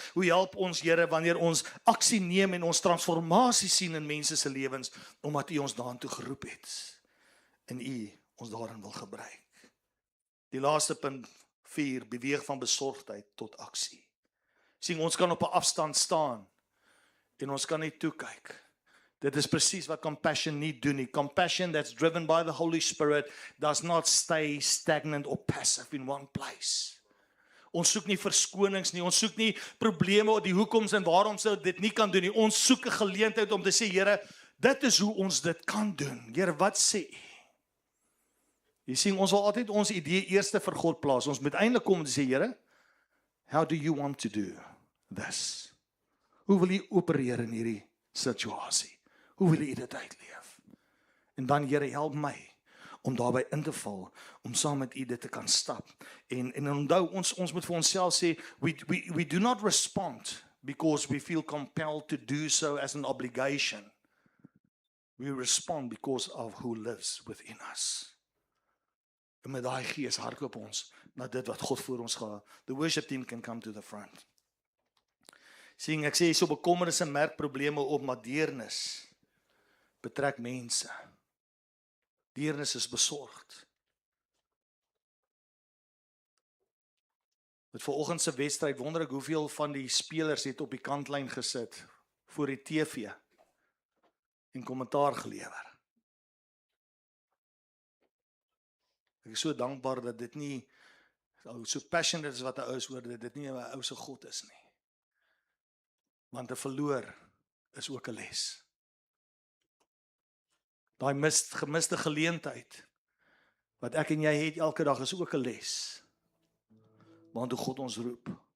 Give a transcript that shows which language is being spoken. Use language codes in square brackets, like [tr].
[af] Hoe help ons, Here, wanneer ons aksie neem en ons transformasie sien in mense se lewens, omdat U ons daartoe geroep het en U ons daarin wil gebruik. Die laaste punt 4, beweeg van besorgdheid tot aksie. Sien, ons kan op 'n afstand staan en ons kan net toe kyk. Dit is presies wat compassion nie doen nie. [en] Compassion that's driven by the Holy Spirit does not stay stagnant or passive in one place. [af] Ons soek nie verskonings nie, ons soek nie probleme of die hoekoms en waarom sou dit nie kan doen nie. Ons soek 'n geleentheid om te sê, Here, dit is hoe ons dit kan doen. Here, wat sê U? Jy sien, ons wil altyd ons idee eerste vir God plaas. Ons moet eintlik kom en sê, Here, [en] How do you want to do this? [af] Hoe wil jy opereer in hierdie situasie? Hoe wil jy dit uitleef? En dan, Here, help my om daarbij in te val, om saam met u dit te kan stap. En onthou, ons moet vir onsself sê, [en] we do not respond because we feel compelled to do so as an obligation. We respond because of who lives within us. [af] En met daai gees hardloop ons na dit wat God voor ons gehad. [en] The worship team can come to the front. [af] Sien, ek sê so bekommernisse merk probleme op, maar deernis betrek mense. Deernis is besorgd. Met vanoggend se wedstryd wonder ek hoeveel van die spelers het op die kantlyn gesit voor die TV en kommentaar gelewer. Ek is so dankbaar dat dit nie so passionate is wat 'n ou is oor dit nie 'n ou se God is nie. Want 'n verloor is ook 'n les. Daai gemiste geleentheid wat ek en jy het elke dag is ook 'n les. Want hoe God ons roep.